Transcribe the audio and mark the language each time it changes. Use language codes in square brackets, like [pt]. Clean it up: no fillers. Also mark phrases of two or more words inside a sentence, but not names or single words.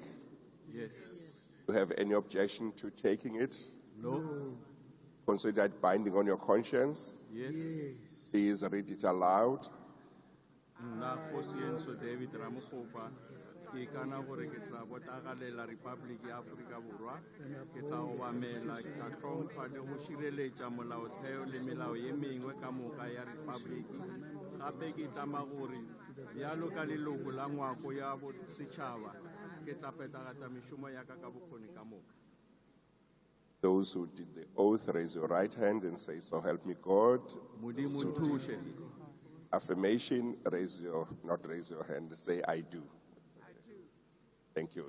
[en] Yes. Do you have any objection to taking it? No. Consider it binding on your conscience? Yes. Please read it aloud. [nso] Nna Kosienso David Ramokopa, ke kana gore ke tla botagalela Republic ya Afrika Borwa, ke tla obamela ka tlhompha le go šireletša molaotheo le melao ye mengwe ka moka ya Republic. Gape ke tlama gore bjalo ka leloko la ngwako ya bosetšhaba ke tla phethagatša mešomo ya ka ka bokgoni ka moka. [en] Those who did the oath, raise your right hand and say, "So help me God." [nso] Modimo nthushe. [en] Affirmation, not raise your hand, say, "I do." I do. Thank you.